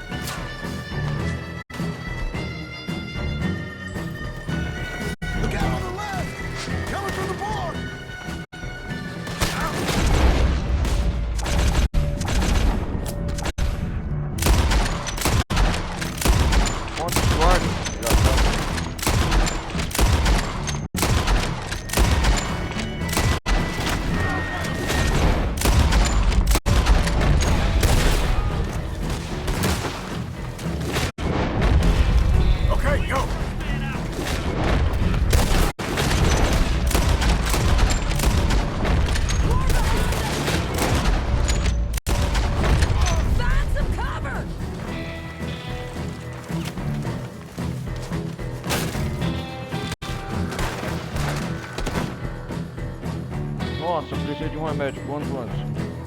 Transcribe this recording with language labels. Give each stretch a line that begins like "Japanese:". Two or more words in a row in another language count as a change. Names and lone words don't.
English: Look out on the left! Coming from the board!
Portuguese: Ponte de guarda.
English: Okay, go. Find some cover.
Portuguese: Nossa, eu preciso de um remédio. Quanto antes?